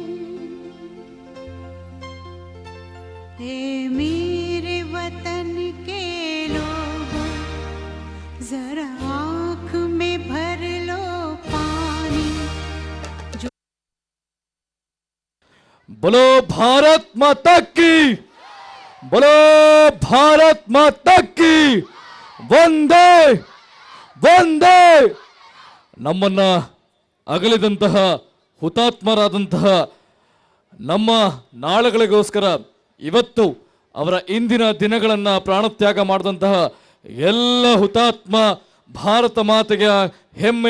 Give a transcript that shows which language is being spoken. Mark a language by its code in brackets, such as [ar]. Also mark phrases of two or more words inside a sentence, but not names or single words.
[hi] ए मेरे वतन के लोगों, जरा आँख में भर लो पानी। बोलो भारत माता की, बोलो भारत माता की, वंदे वंदे. [kn] ನಮ್ಮನ್ನ ಅಗಲಿದಂತಹ ಹುತಾತ್ಮರಾದಂತಹ ನಮ್ಮ ನಾಳೆಗಳಿಗೋಸ್ಕರ ಇವತ್ತು ಅವರ ಇಂದಿನ ದಿನಗಳನ್ನ ಪ್ರಾಣತ್ಯಾಗ ಮಾಡಿದಂತಹ ಎಲ್ಲ ಹುತಾತ್ಮ ಭಾರತ ಮಾತೆಯ ಹೆಮ್ಮೆಯ